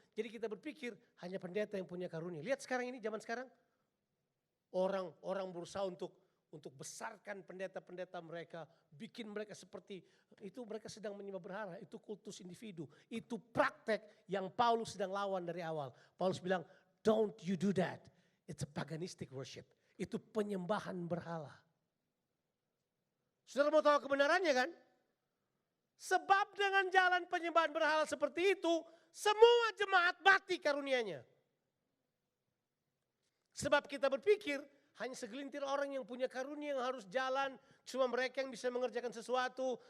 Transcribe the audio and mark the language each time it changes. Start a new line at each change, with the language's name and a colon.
Indonesian: Jadi kita berpikir hanya pendeta yang punya karunia. Lihat sekarang ini, zaman sekarang. Orang berusaha untuk besarkan pendeta-pendeta mereka, bikin mereka seperti itu, mereka sedang menyembah berhala, itu kultus individu. Itu praktek yang Paulus sedang lawan dari awal. Paulus bilang,
English: don't you do that. It's a paganistic worship.
Indonesian: Itu penyembahan berhala. Saudara mau tahu kebenarannya kan? Sebab dengan jalan penyembahan berhala seperti itu, semua jemaat mati karunianya. Sebab kita berpikir Hanya segelintir orang yang punya karunia yang harus jalan. Cuma mereka yang bisa mengerjakan sesuatu.